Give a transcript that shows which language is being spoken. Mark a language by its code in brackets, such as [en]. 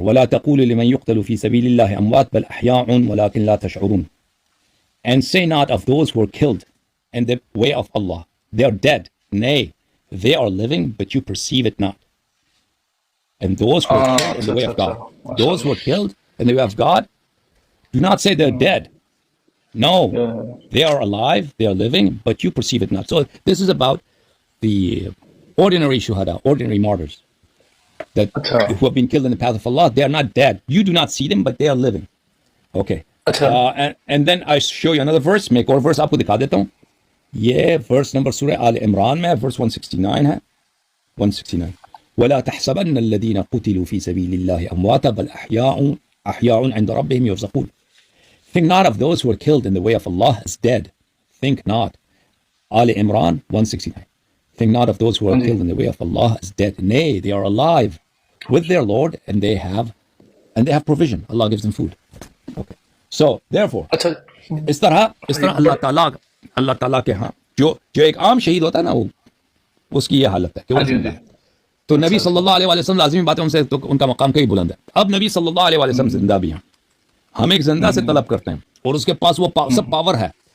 [ar] ولا تقولوا لمن يقتل في سبيل الله اموات بل احياء ولكن لا تشعرون. [en] And say not of those who are killed in the way of Allah, they are dead. Nay, they are living, but you perceive it not. And those who are killed in the way of God, those who are killed in the way of God, do not say they're dead. No, they are alive, they are living, but you perceive it not. So this is about the ordinary shuhada, ordinary martyrs that who have been killed in the path of Allah. They are not dead. You do not see them, but they are living. Okay. And then I show you another verse. [ur] میں ایک اور verse آپ کو دکھا دیتا ہوں. یہ verse number سورہ آل عمران میں verse 169 ہے. 169. [ar] ولا تحسبن الذين قتلوا في سبيل الله أمواتا بل أحياء عند ربهم يرزقون. [en] Think not of those who are killed in the way of Allah as dead. Think not. Al Imran 169. Think not of those who are killed in the way of Allah as dead. Nay, they are alive with their Lord, and they have provision. Allah gives them food. Okay. So therefore, [ur] اس طرح اللہ تعالیٰ کے ہاں جو ایک عام شہید ہوتا ہے نا، وہ اس کی یہ حالت ہے کہ وہ زندہ ہے. تو نبی صلی اللہ علیہ وسلم لازمی بات ہے، ان سے تو ان کا مقام کئی بلند ہے. اب نبی صلی اللہ علیہ وسلم زندہ بھی ہیں، ہم ایک زندہ سے طلب کرتے ہیں اور اس کے پاس وہ سب پاور ہے.